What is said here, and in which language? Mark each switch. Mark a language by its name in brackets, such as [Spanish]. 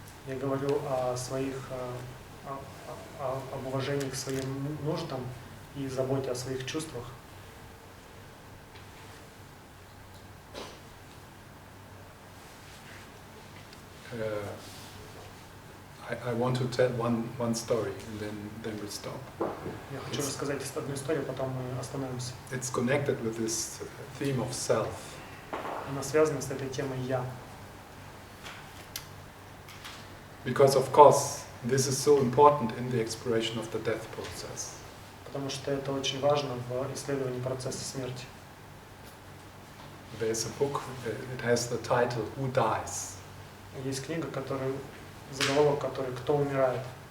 [Russian] Я говорю о своих, об уважении к своим нуждам и заботе о своих чувствах. [English] I want to tell one story and then we'll stop. [Russian] Я хочу рассказать одну историю, потом мы остановимся. [English] It's connected with this theme of self. [Russian] Она связана с этой темой «я». [English] Because of course, this is so important in the exploration of the death process. [Russian] Потому что это очень важно в исследовании процесса смерти. [English] There's a book, it has the title, Who Dies? [Russian] Есть книга, заголовок которой «Кто умирает?».